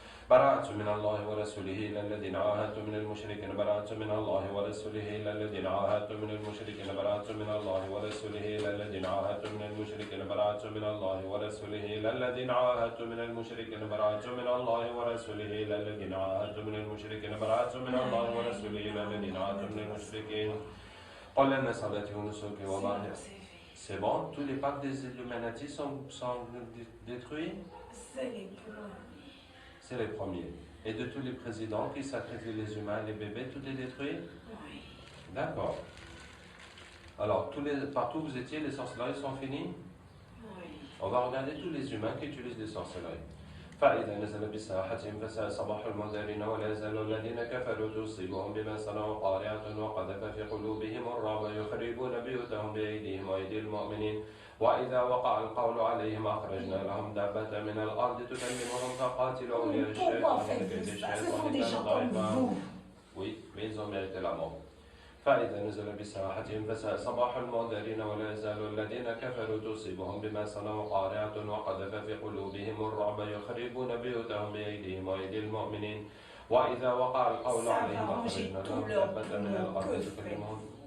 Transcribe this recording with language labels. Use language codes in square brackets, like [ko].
[ar] براءة من الله ورسوله إلى الذين عاهدتم من المشركين براءة من الله ورسوله إلى الذين عاهدتم من المشركين براءة من الله ورسوله إلى الذين عاهدتم من المشركين براءة من الله ورسوله إلى الذين عاهدتم من المشركين براءة من الله ورسوله إلى الذين عاهدتم من المشركين براءة من الله ورسوله إلى الذين عاهدتم من المشركين. قل إن صلاتي ونسكي ومحياي. [fr] C'est bon, tous les pactes des Illuminati sont détruits? C'est les premiers. Et de tous les présidents qui sacrifient les humains et les bébés, tout est détruit? Oui. D'accord. Alors, partout où vous étiez, les sorcelleries sont finies? Oui. On va regarder tous les humains qui utilisent des sorcelleries. [ar] فإذا نزل بساحتهم فساء صباح المنذرين ولا يزال الذين كفروا تصيبهم بما صنعوا قارعة وقذف في قلوبهم الرعب يخربون بيوتهم بأيديهم وأيدي المؤمنين وإذا وقع القول عليهم أخرجنا لهم دابة من الأرض تكلمهم فقاتلوا أولياء الشيطان كيد الشيطان كان ضعيفا. [fr] Oui, mais ils ont mérité la mort. [ar] فإذا نزل بساحتهم فساء صباح المنذرين ولا يزال الذين كفروا تصيبهم بما صنعوا قارعة وقذف في قلوبهم الرعب يخربون بيوتهم بأيديهم وأيدي المؤمنين وإذا وقع القول عليهم أخرجنا لهم دابة من الأرض تكلمهم.